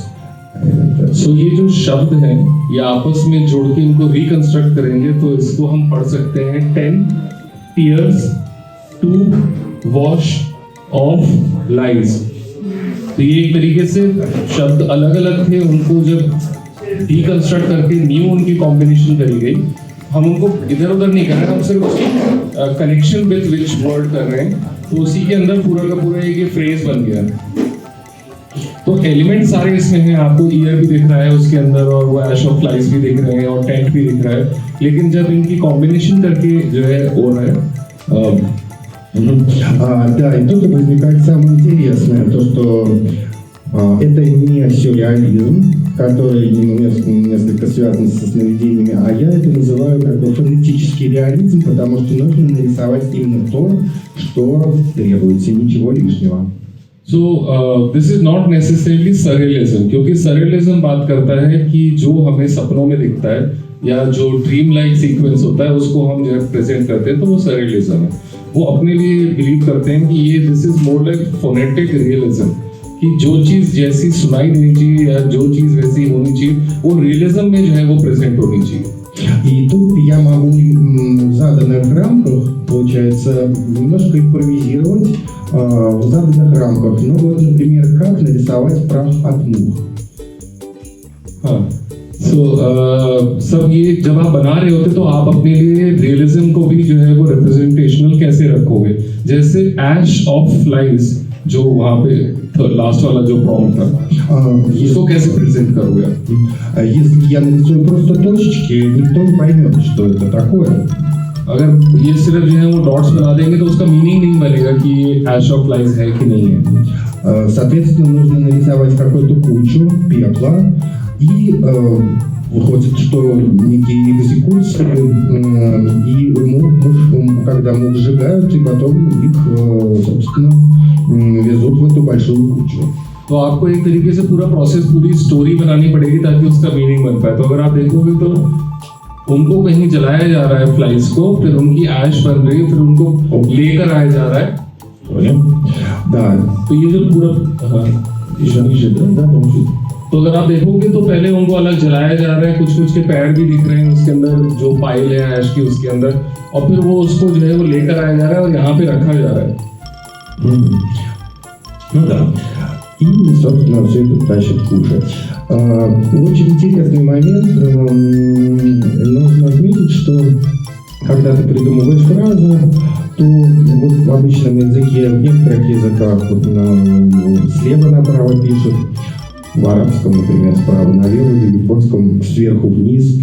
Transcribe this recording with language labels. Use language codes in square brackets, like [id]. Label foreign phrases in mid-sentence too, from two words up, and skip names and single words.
[hi] सो ये जो शब्द हैं ये आपस में जोड़ के इनको रिकंस्ट्रक्ट करेंगे तो इसको हम पढ़ सकते हैं [en] 10 tears to wash off lies। [hi] तो ये एक तरीके से शब्द अलग अलग थे, उनको जब रिकंस्ट्रक्ट करके न्यू उनकी कॉम्बिनेशन करी गई। हम उनको इधर उधर नहीं कर रहे हैं, हम सिर्फ उसकी [en] connection with which word [hi] कर रहे हैं, तो उसी के अंदर पूरा का पूरा एक फ्रेज बन गया। तो एलिमेंट सारे इसमें हैं, आपको ईयर भी दिख रहा है उसके अंदर और वो [en] ash of flies [hi] भी दिख रहे हैं और टेंट भी दिख रहा है, लेकिन जब इनकी कॉम्बिनेशन करके जो है हो रहा है। [ru] Да, и тут возникает самое интересное, то что это не сюрреализм, который несколько связан со сновидениями, а я это называю как бы фонетический реализм, потому что нужно нарисовать именно то, что требуется, ничего лишнего. [en] So this is not necessarily surrealism, [hi] क्योंकि surrealism बात करता है कि जो हमें सपनों में दिखता है या जो [en] dream like sequence [hi] होता है उसको हम जब प्रेजेंट करते हैं तो वो surrealism है। वो अपने लिए बिलीव करते हैं कि ये [en] this is more like phonetic realism, [hi] कि जो चीज जैसी सुनाई देनी चाहिए या जो चीज वैसी होनी चाहिए वो रियलिज्म में जो है वो प्रेजेंट होनी चाहिए. [ru] И тут я могу в заданных рамках, получается, немножко импровизировать в заданных рамках. Ну вот, например, как нарисовать прах от мух. [hi] हाँ. So, सब ये जब आप बना रहे होते तो आप अपने लिए रियलिज्म को भी जो है वो रिप्रेजेंटेशनल कैसे रखोगे. जैसे [en] ash of flies [hi] जो वहाँ पे लास्ट वाला जो प्रॉम्प्ट था इसको कैसे प्रेजेंट करोगे आप. [ru] Если я нарисую просто точечки, никто не поймет, что это такое. [hi] अगर ये सिर्फ जो है वो डॉट्स बना देंगे तो उसका मीनिंग नहीं बनेगा कि ये [en] ash of flies [hi] है कि नहीं है. [ru] Соответственно, нужно нарисовать какую-то кучу пепла, и выходит, что некие экзекуции, и когда мух сжигают, и потом их, собственно, везут в эту большую кучу. [hi] तो आपको एक तरीके से पूरा प्रोसेस पूरी स्टोरी बनानी पड़ेगी ताकि उसका मीनिंग बन पाए. तो अगर आप देखोगे तो उनको कहीं जलाया जा रहा है फ्लाइज को, फिर उनकी ऐश बन रही है, फिर उनको लेकर आया जा रहा है. [ru] Да. [hi] तो ये जो पूरा तो अगर आप देखोगे तो पहले उनको अलग जलाया जा रहा है, कुछ कुछ के पैर भी दिख रहे हैं उसके अंदर जो पाइल है ऐश की उसके अंदर, और फिर वो उसको जो है वो लेकर आया जा रहा है और यहाँ पे रखा जा रहा है. [ru] Ну да. И, собственно, все это тащит кушать. Очень интересный момент. Нужно отметить, что когда ты придумываешь фразу, то вот в обычном языке, в некоторых языках вот, слева направо пишут, в арабском, например, справа налево, в японском сверху вниз.